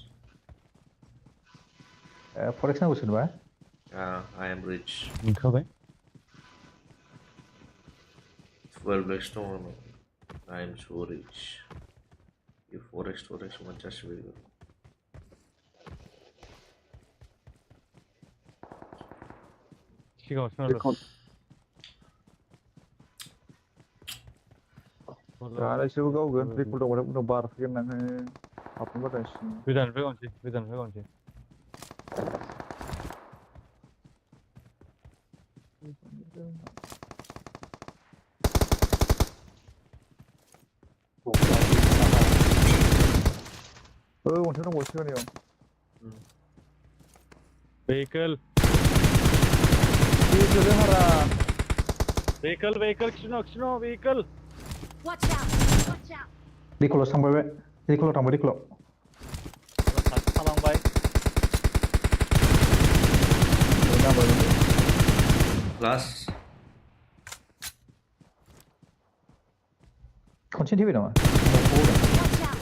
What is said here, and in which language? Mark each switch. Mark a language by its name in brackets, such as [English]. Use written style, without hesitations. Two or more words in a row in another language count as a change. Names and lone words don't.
[Bodo] फरेक्स नांगौ सोरनोबा [English] I am rich [Bodo] मोनखाबाय 12x दङ आंनाव [English] I am so rich [Bodo] बे 4x मोनजासिबायबो सिगाङावसो नांदों दालायसो गावगोन रिकल दावबाथाय उनाव बारफैगोन नोङो हाबनो बादाय गोजाननिफ्राय गावनोसै अन्थाइ दंबावो सिगांनियाव vehicle खिनो vehicle [English] Watch out! Watch out! [Bodo] रिकलाव थांबाय बे रिकलाव थांबाय रिकलाव खाथि थालांबाय लास्ट खनसे थैबाय नामा [English] Watch out!